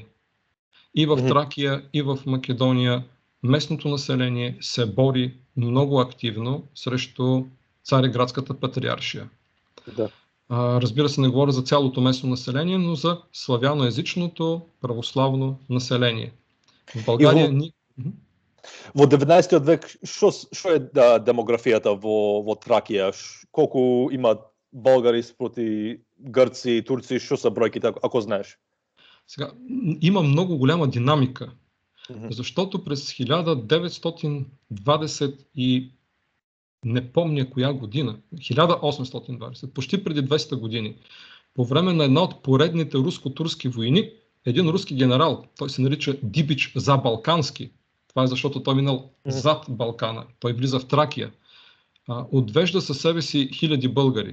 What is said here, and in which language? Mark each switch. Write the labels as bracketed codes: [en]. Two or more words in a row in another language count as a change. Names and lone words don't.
[bg] И в Тракия, и в Македония местното население се бори много активно срещу Цариградската патриаршия. Разбира се, не говоря за цялото местно население, но за славяноезичното православно население. В България [mk] во 19 век што е демографијата во Тракија? Колку има българи спроти грци, турци, што са бројките, ако знаеш? [bg] Сега, има много голяма динамика, защото през 1920 и не помня коя година, 1820, почти преди 200 години, по време на една от поредните руско-турски войни, един руски генерал, той се нарича Дибич Забалкански, това е защото той минал зад Балкана, той влиза в Тракия, отвежда със себе си хиляди българи.